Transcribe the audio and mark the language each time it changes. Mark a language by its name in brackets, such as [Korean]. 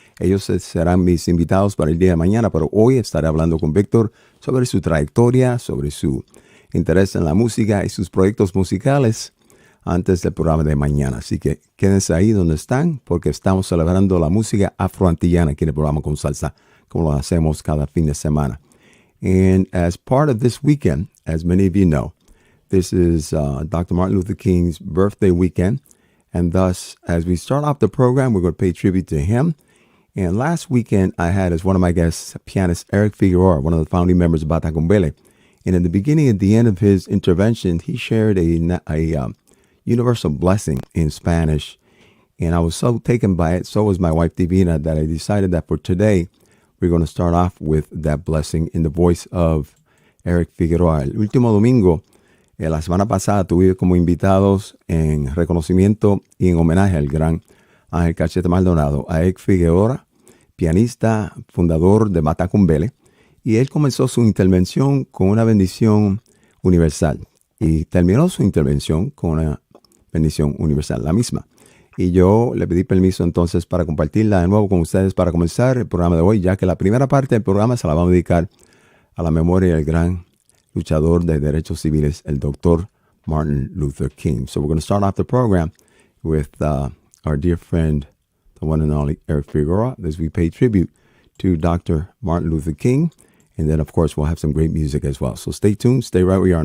[Spanish] Ellos serán mis invitados para el día de mañana, pero hoy estaré hablando con Víctor sobre su trayectoria, sobre su interés en la música y sus proyectos musicales antes del programa de mañana. Así que quédense ahí donde están porque estamos celebrando la música afroantillana aquí en el programa Con Salsa, como lo hacemos cada fin de semana. [English] And as part of this weekend, as many of you know, this is Dr. Martin Luther King's birthday weekend. And thus, as we start off the program, we're going to pay tribute to him. And last weekend, I had as one of my guests, pianist Eric Figueroa, one of the founding members of Patato. And in the beginning and the end of his intervention, he shared a universal blessing in Spanish. And I was so taken by it, so was my wife Divina, that I decided that for today, we're going to start off with that blessing in the voice of Eric Figueroa. [Spanish] El último domingo, la semana pasada, tuve como invitados en reconocimiento y en homenaje al gran Ángel Cachete Maldonado, a Eric Figueroa, pianista, fundador de Matacumbele, y él comenzó su intervención con una bendición universal y terminó su intervención con una bendición universal, la misma. Y yo le pedí permiso entonces para compartirla de nuevo con ustedes para comenzar el programa de hoy, ya que la primera parte del programa se la vamos a dedicar a la memoria del gran luchador de derechos civiles, el Dr. Martin Luther King. [English] So we're going to start off the program with our dear friend, the one and only Eric Figueroa, as we pay tribute to Dr. Martin Luther King. And then, of course, we'll have some great music as well. So stay tuned, stay right where you are.